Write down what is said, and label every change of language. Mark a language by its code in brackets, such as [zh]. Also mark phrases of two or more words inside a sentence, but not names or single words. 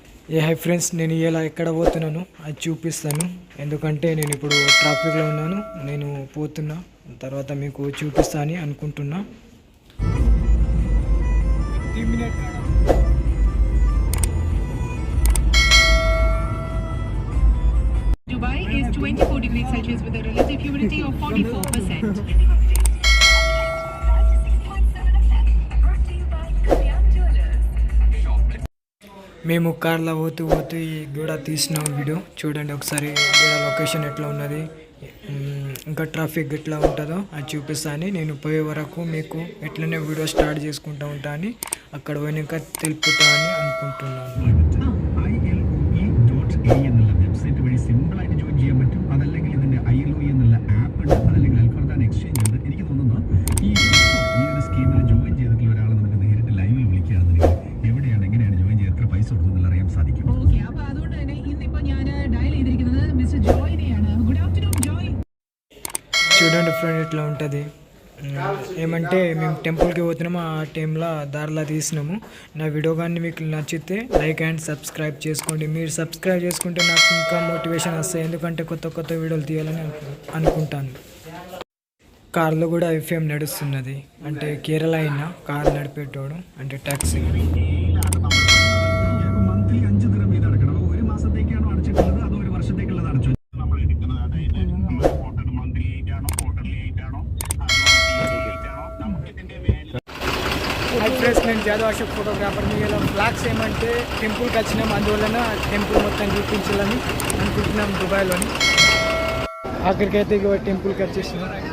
[en] hi friends, [te] నేను ఇలా ఎక్కడ పోతున్నాను అది చూపిస్తాను. ఎందుకంటే నేను ఇప్పుడు ట్రాఫిక్లో ఉన్నాను. నేను పోతున్నా, తర్వాత మీకు చూపిస్తా అని అనుకుంటున్నా. [en] Dubai is 24 degrees Celsius with a relative humidity of 44%. [te] మేము కార్లో పోతూ ఈ గూడ తీసినాం వీడియో చూడండి ఒకసారి. గూడ లొకేషన్ ఎట్లా ఉన్నది, ఇంకా ట్రాఫిక్ ఎట్లా ఉంటుందో అది చూపిస్తా అని. నేను పోయే వరకు మీకు ఎట్లనే వీడియో స్టార్ట్ చేసుకుంటూ ఉంటా అని, అక్కడ పోయినాక తెలుపుతా అని అనుకుంటున్నాను. [ml] വെബ്സൈറ്റ് വഴി സിമ്പിളായിട്ട് ജോയിൻ ചെയ്യാൻ പറ്റും. അതല്ലെങ്കിൽ ഇതിൻ്റെ ILOE എന്നുള്ള ആപ്പ് ഉണ്ട്, അതല്ലെങ്കിൽ അൽഫർദാൻ എക്സ്ചേഞ്ച് ഉണ്ട്. എനിക്ക് തോന്നുന്നു ഈ ഒരു സ്കീമിൽ ജോയിൻ ചെയ്തിട്ടുള്ള ഒരാളെ നമുക്ക് നേരിട്ട് ലൈവിൽ വിളിക്കുകയാണെന്നുണ്ടെങ്കിൽ എവിടെയാണ്, എങ്ങനെയാണ് ജോയിൻ ചെയ്ത് എത്ര പൈസ കൊടുക്കുന്നുള്ള അറിയാൻ സാധിക്കും. ഓക്കെ, അപ്പോൾ അതുകൊണ്ട് തന്നെ ഇന്നിപ്പോൾ ഞാൻ ഡയൽ ചെയ്തിരിക്കുന്നത് മിസ്റ്റർ ജോയിനെയാണ്. [en] good afternoon ജോയ്. [te] చూడండి ఫ్రెండ్ ఇట్లా ఉంటుంది. ఏమంటే మేము టెంపుల్కి పోతున్నాము, ఆ టైంలో దారిలో తీసినాము. నా వీడియో కానీ మీకు నచ్చితే [en] like and subscribe [te] చేసుకోండి. మీరు సబ్స్క్రైబ్ చేసుకుంటే నాకు ఇంకా మోటివేషన్ వస్తాయి, ఎందుకంటే కొత్త వీడియోలు తీయాలని అనుకుంటాను. కార్లో కూడా FM నడుస్తున్నది, అంటే కేరళ అయినా కార్ నడిపేటోడు, అంటే టాక్సీ. [ml] മന്ത്ലി 5 ദിനം ഇത് അടക്കണം. ഒരു മാസത്തേക്കാണോ അടച്ചിട്ടുള്ളത് അതോ ഒരു വർഷത്തേക്കുള്ളത് അടച്ചു? [te] ఫ్రెండ్స్, నేను జాదవ్ అశోక్ ఫోటోగ్రాఫర్. ఇలా ఫ్లాగ్స్ ఏమంటే టెంపుల్కి వచ్చినాం, అందువలన టెంపుల్ మొత్తం చూపించాలని అనుకుంటున్నాం దుబాయ్లోని. ఆఖరికైతే ఇక టెంపుల్కి వచ్చేసినాం.